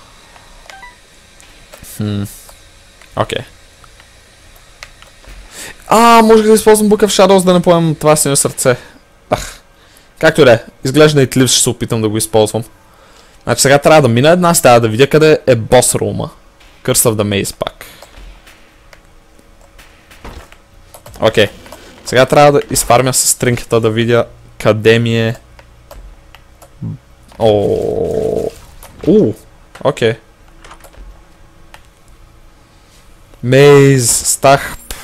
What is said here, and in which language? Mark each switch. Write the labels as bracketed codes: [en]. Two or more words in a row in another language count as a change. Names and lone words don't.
[bg] Окей. Можех да използвам Book of Shadows, да не поемам това синьо сърце. Както и да е. Изглежда и Eclipse, ще се опитам да го използвам. Значи сега трябва да мина една стая, да видя къде е бос рума. Curse of the Maze пак. Окей. Сега трябва да изфармя с стринката, да видя къде ми е... Окей. Мейз, стах.